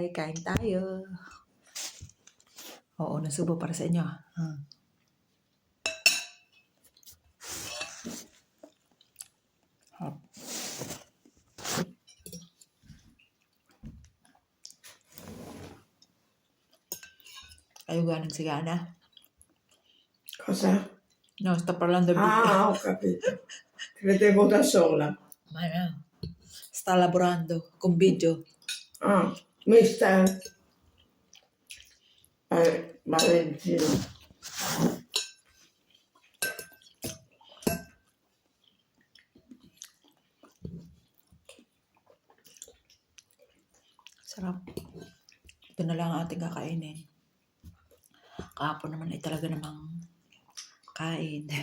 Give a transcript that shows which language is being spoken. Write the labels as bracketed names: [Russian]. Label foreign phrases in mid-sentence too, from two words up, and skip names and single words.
[Filipino] Kain tayo. Oo, nasubo para sa inyo. Kayo ga nagsigana? [Italian] Cosa? No, sto parlando di... Ah, ho capito. Credevo da sola. Ma no. Sta lavorando con video. Ah, mister Valentino. [Filipino] Sarap. Ito na lang ang ating kakainin. Kahapon naman ay talaga namang kain.